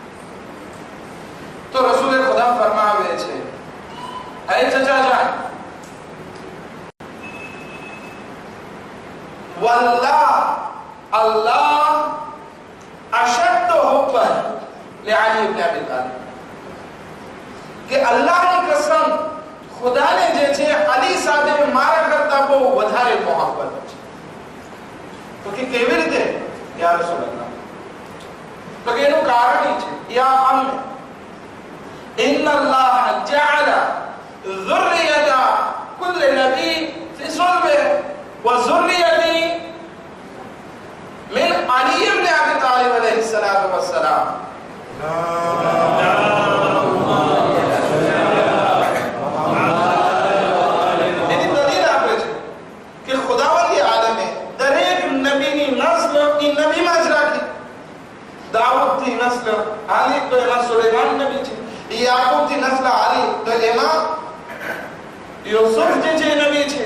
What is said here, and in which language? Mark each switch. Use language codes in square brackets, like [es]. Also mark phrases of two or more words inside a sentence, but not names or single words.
[gu] તો રસૂલે ખુદા ફરમાવે છે, હે ચચા જાન, [ar] والله الله أشد حبا لعلي ابن أبي طالب, [gu] કે અલ્લાહની કસમ, ખુદાને જે છે અલી સાથે મારા કરતા બહુ વધારે મોહબ્બત છે. તો કે કેવી રીતે? [ar] يا رسول الله, [gu] તો કે એનું કારણ છે, [ar] يا عمي إن الله جعل ذرية كل نبي في صلبه وذريتي من علي بن أبي طالب عليه الصلاة والسلام. [gu] એની દલીલ આપે છે કે ખુદાવંદી આલમે દરેક નબીની નસ્લ એ નબીમાં જ રાખી. દાઉદની નસ્લ આલી તો એમાં સુલેમાન નબી છે, યાકૂબ થી નસ્લ આલી તો એમાં યુસુફ જે છે નબી છે.